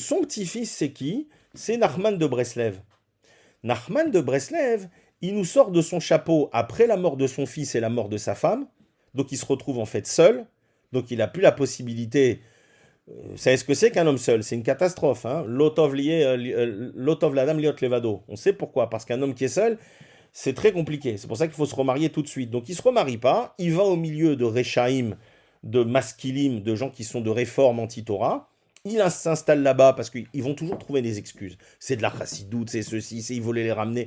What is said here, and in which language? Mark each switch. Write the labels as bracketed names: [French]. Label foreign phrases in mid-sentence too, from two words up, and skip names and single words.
[French] Son petit-fils, c'est qui? C'est Nachman de Breslev. Nachman de Breslev, il nous sort de son chapeau après la mort de son fils et la mort de sa femme, donc il se retrouve en fait seul, donc il n'a plus la possibilité Vous savez ce que c'est qu'un homme seul? C'est une catastrophe. Hein. [Hebrew] לא טוב לאדם להיות לבדו. [French] On sait pourquoi. Parce qu'un homme qui est seul, c'est très compliqué. C'est pour ça qu'il faut se remarier tout de suite. Donc il se remarie pas. Il va au milieu de Rechaim, de Maskilim, de gens qui sont de réforme anti-Torah. Il s'installe là-bas parce qu'ils vont toujours trouver des excuses. C'est de la chassidoute, c'est ceci, c'est ils voulaient les ramener.